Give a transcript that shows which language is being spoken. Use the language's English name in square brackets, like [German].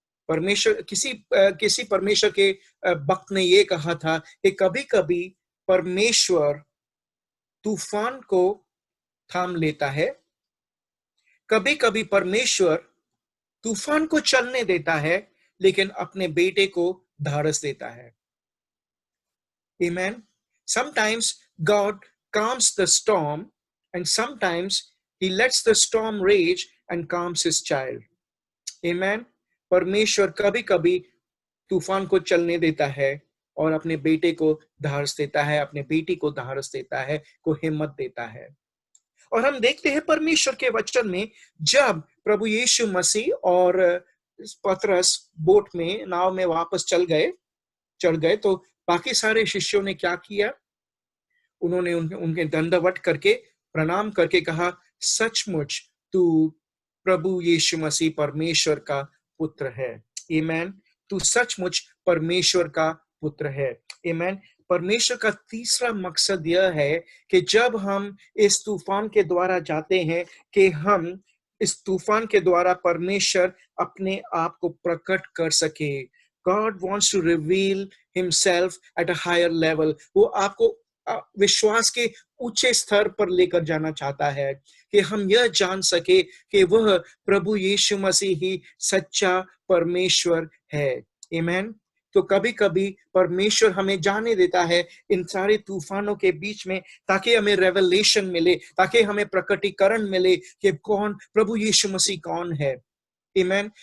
[Hindi] परमेश्वर किसी परमेश्वर के भक्त ने ये कहा था कि कभी-कभी परमेश्वर तूफान को थाम लेता है, कभी-कभी परमेश्वर तूफान को चलने देता है, लेकिन अपने बेटे को ढाढ़स देता है। Amen. [English] Sometimes God calms the storm, and sometimes he lets the storm rage and calms his child. Amen. [Hindi] परमेश्वर कभी-कभी तूफान को चलने देता है और अपने बेटे को ढाढ़स देता है, अपने बेटी को ढाढ़स देता है, को हिम्मत देता है। और हम देखते हैं परमेश्वर के वचन में, जब प्रभु यीशु मसीह और पतरस बोट में, नाव में वापस चढ़ गए, तो बाकी सारे शिष्यों ने क्या किया? उन्होंने उनके दंडवत करके, प्रणाम करके कहा, सचमुच तू प्रभु यीशु मसीह परमेश्वर का पुत्र है। आमीन। तू सचमुच परमेश्वर का पुत्र है। आमीन। परमेश्वर का तीसरा मकसद यह है कि जब हम इस तूफान के द्वारा जाते हैं, कि हम इस तूफान के द्वारा परमेश्वर अपने आप को प्रकट कर सके। [English] God wants to reveal himself at a higher level. [Hindi] वो आपको विश्वास के ऊंचे स्तर पर लेकर जाना चाहता है, कि हम यह जान सके कि वह प्रभु यीशु मसीह ही सच्चा परमेश्वर है। आमीन। तो कभी-कभी परमेश्वर हमें जाने देता है इन सारे तूफानों के बीच में, ताकि हमें रेवलेशन मिले, ताकि हमें प्रकटीकरण मिले कि कौन प्रभु यीशु मसीह कौन है। आमीन।